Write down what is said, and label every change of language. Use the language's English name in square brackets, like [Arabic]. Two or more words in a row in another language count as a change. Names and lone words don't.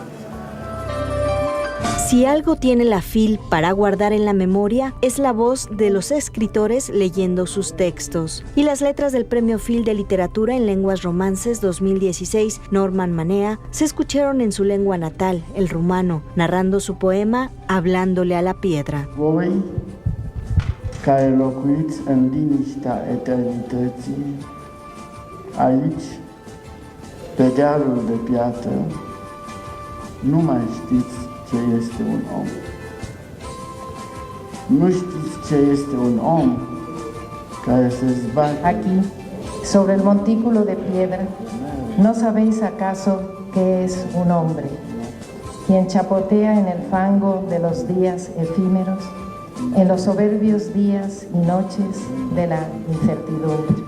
[Spanish] Si algo tiene la Phil para guardar en la memoria, es la voz de los escritores leyendo sus textos. Y las letras del premio Phil de literatura en lenguas romances 2016, Norman Manea, se escucharon en su lengua natal, el rumano, narrando su poema Hablándole a la piedra. [Romanian] Voi, care locuiți în liniștea eternității, aici, pe dealul de piatră, nu mai știți ce este un om. Nu știți ce este un om care se zbate. [Spanish] Aquí, sobre el montículo de piedra, ¿no sabéis acaso qué es un hombre? Quien chapotea en el fango de los días efímeros, en los soberbios días y noches de la incertidumbre.